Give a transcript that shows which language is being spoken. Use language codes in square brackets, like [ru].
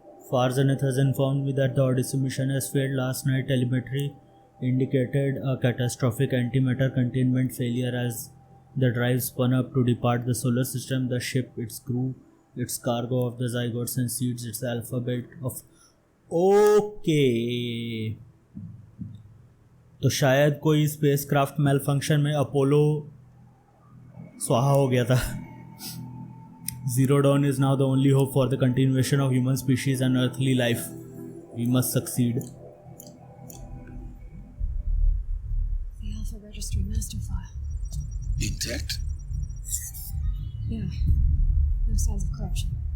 [en] Farzanet has informed me that the Odyssey mission has failed last night. Telemetry indicated a catastrophic antimatter containment failure as the drive spun up to depart the solar system. The ship, its crew, its cargo of the zygotes and seeds, its alphabet of... Okay. [hi] तो शायद कोई spacecraft mail function में Apollo स्वाहा हो गया था. [en] Zero Dawn is now the only hope for the continuation of human species and earthly life. We must succeed. The Alpha Registry master file. Intact? Yeah. No signs of corruption.